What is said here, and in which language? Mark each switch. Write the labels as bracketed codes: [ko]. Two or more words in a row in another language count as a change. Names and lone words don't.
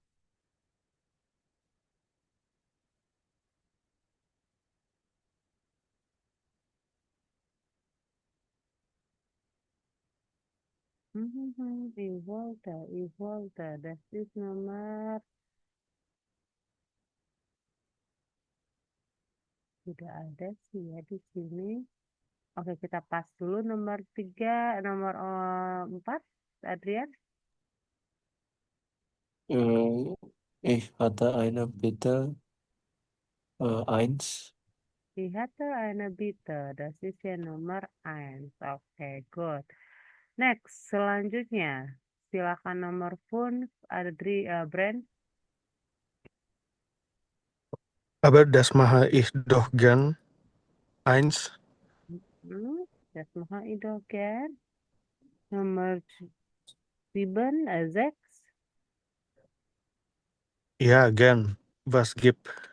[de] Ich wollte, das ist Nummer. [id] Tidak ada sih ya di sini. Oke, kita pas dulu nomor 3, nomor 4, Adrian. [de] Ich hatte eine Bitte. 1. Ich hatte eine Bitte. Das ist [id] ya nomor [de] 1. [id] Oke, good. Next, selanjutnya. Silakan nomor 5, Brand. [de] Aber das mache ich doch gern. 1. Das mache ich doch gern. [id] Nomor 7, 6. [de] Ja, gern. Was gibt?